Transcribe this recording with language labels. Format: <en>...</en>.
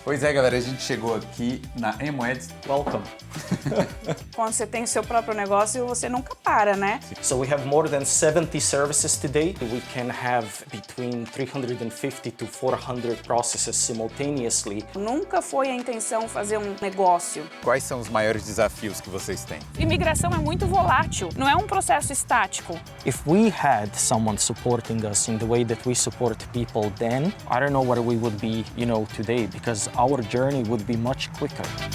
<pt>Pois é, galera, a gente chegou aqui na Emo-Eds.</pt> <en>Welcome.</en> <pt>Quando você tem o seu próprio negócio, você nunca para, né?</pt> <en>So we have more than 70 services today. We can have between 350 to 400 processes simultaneously.</en> <pt>Nunca foi a intenção fazer um negócio. Quais são os maiores desafios que vocês têm? Imigração é muito volátil, não é um processo estático.</pt> <en>If we had someone supporting us in the way that we support people then, I don't know where we would be, today, because our journey would be much quicker.</en>